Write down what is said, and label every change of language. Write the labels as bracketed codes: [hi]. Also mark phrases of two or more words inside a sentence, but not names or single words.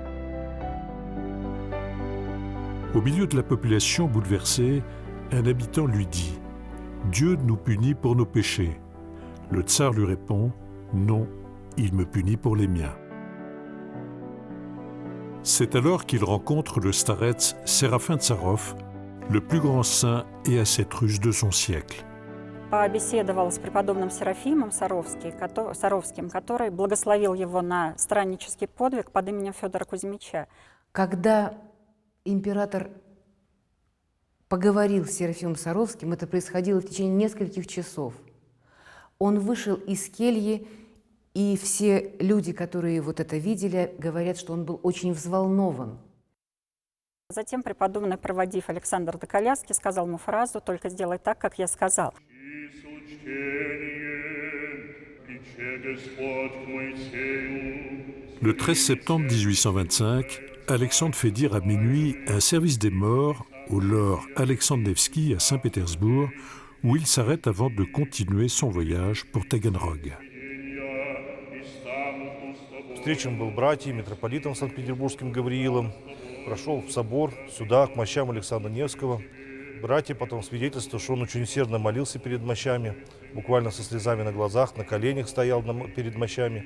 [fr] Au milieu de la population bouleversée, un habitant lui dit « Dieu nous punit pour nos péchés ». Le tsar lui répond « Non, il me punit pour les miens ». C'est alors qu'il rencontre le starets Séraphin Tsarov, le plus grand saint et ascète russe de son siècle. [ru] Побеседовал с преподобным Серафимом Саровским, который благословил его на страннический подвиг под именем Федора Кузьмича. Когда император поговорил с Серафимом Саровским, это происходило в течение нескольких часов. Он вышел из кельи, и все люди, которые вот это видели, говорят, что он был очень взволнован. Затем преподобный, проводив Александра до коляски, сказал ему фразу «Только сделай так, как я сказал». [fr] Le 13 septembre 1825, Alexandre fait dire à minuit un service des morts au lord Alexandre Nevski à Saint-Pétersbourg, où il s'arrête avant de continuer son voyage pour Таганрог. [ru] Встречен был братьей, митрополитом Санкт-Петербургским Гавриилом, прошел в собор сюда, к мощам Александра Невского. Братья потом свидетельствуют, что он очень усердно молился перед мощами, буквально со слезами на глазах, на коленях стоял перед мощами.